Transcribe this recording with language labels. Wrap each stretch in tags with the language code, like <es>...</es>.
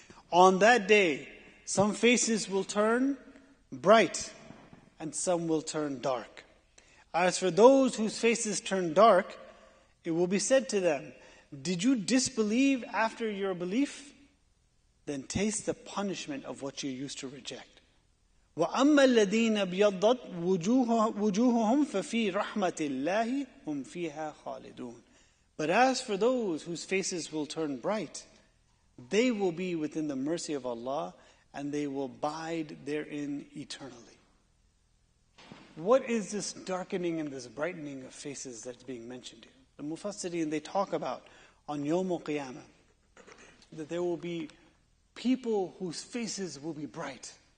<en>On that day, some faces will turn bright and some will turn dark. As for those whose faces turn dark, it will be said to them, did you disbelieve after your belief? Then taste the punishment of what you used to reject.</en> <ar>وَأَمَّا الَّذِينَ ابْيَضَّتْ وُجُوهُهُمْ فَفِي رَحْمَةِ اللَّهِ هُمْ فِيهَا خَالِدُونَ.</ar> <en>But as for those whose faces will turn bright, they will be within the mercy of Allah, and they will abide therein eternally. What is this darkening and this brightening of faces that's being mentioned here? The Mufassirin, they talk about on Yawm al-Qiyamah that there will be people whose faces will be bright.</en>